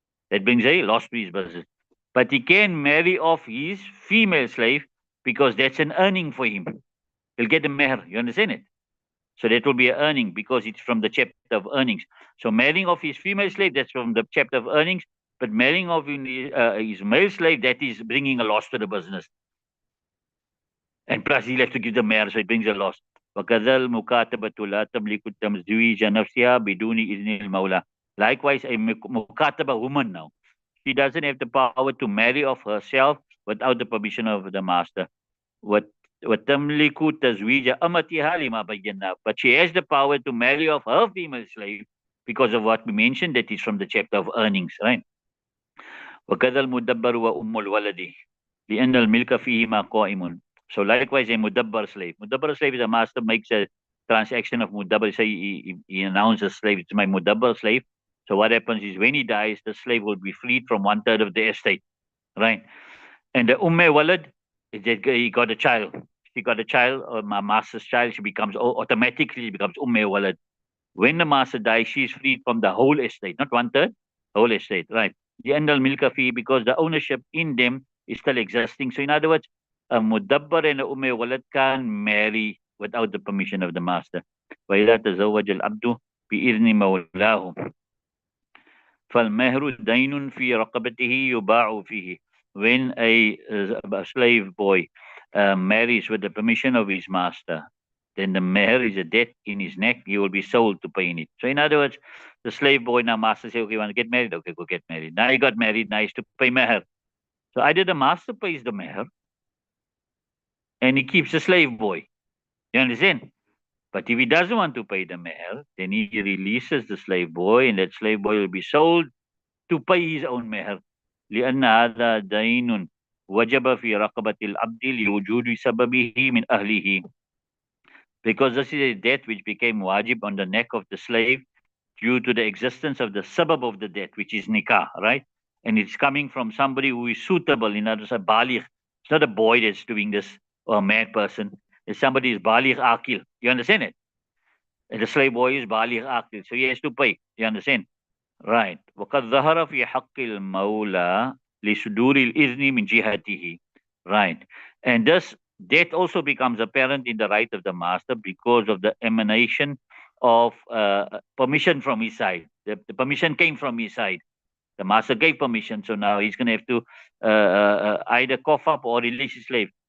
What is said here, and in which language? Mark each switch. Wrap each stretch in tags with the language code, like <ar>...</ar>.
<en>That brings a loss to his business. But he can marry off his female slave because that's an earning for him. He'll get a meher. You understand it? So that will be an earning because it's from the chapter of earnings. So marrying off his female slave, that's from the chapter of earnings. But marrying off his male slave, that is bringing a loss to the business. And plus he'll have to give the meher, so it brings a loss.</en> <ar>وكذا المكاتبة لا تملك تمزويج نفسها بدون إذن المولى.</ar> <en>Likewise, a mukataba woman now, she doesn't have the power to marry off herself without the permission of the master.</en> <ar>وتملك تزويج أمتها لما بينا.</ar> <en>But she has the power to marry off her female slave because of what we mentioned, that is from the chapter of earnings, right?</en> <ar>وكذا المدبر وأم الولد لأن الملك فيهما قائم.</ar> <en>So likewise, a mudabbar slave. Mudabbar slave is a master makes a transaction of mudabbar. Say he announces slave, it's my mudabbar slave. So what happens is when he dies, the slave will be freed from 1/3 of the estate, right? And the umme walad is that he got a child. She got a child, or my master's child. She becomes automatically becomes umme walad. When the master dies, she is freed from the whole estate, not 1/3, whole estate, right? The endal milka fee, because the ownership in them is still existing. So in other words, a mudabbar and a umme walad can marry without the permission of the master.</en> <ar>وإذا تزوج العبد بإذن مولاه فالمهر دين في رقبته يباع فيه.</ar> <en>When a slave boy marries with the permission of his master, then the meher is a debt in his neck. He will be sold to pay in it. So in other words, the slave boy now master say, okay, you want to get married? Okay, go get married. Now he got married. Now he's to pay meher. So either the master pays the meher and he keeps the slave boy. You understand? But if he doesn't want to pay the meher, then he releases the slave boy, and that slave boy will be sold to pay his own meher.</en> <ar>لأن هذا دين وجب في رقبة العبد لوجود سببه من أهله.</ar> <en>Because this is a debt which became wajib on the neck of the slave due to the existence of the sabab of the debt, which is nikah, right? And it's coming from somebody who is suitable, in other words, a baligh. It's not a boy that's doing this or a mad person. It's somebody who's baligh akil. You understand it? And the slave boy is baligh akil, so he has to pay. You understand? Right.</en> <ar>وقد ظهر في حق المولى لصدور الإذن من جهته.</ar> <en>Right. And thus, debt also becomes apparent in the right of the master because of the emanation of permission from his side. The permission came from his side. The master gave permission, so now he's going to have to either cough up or release his slave.</en>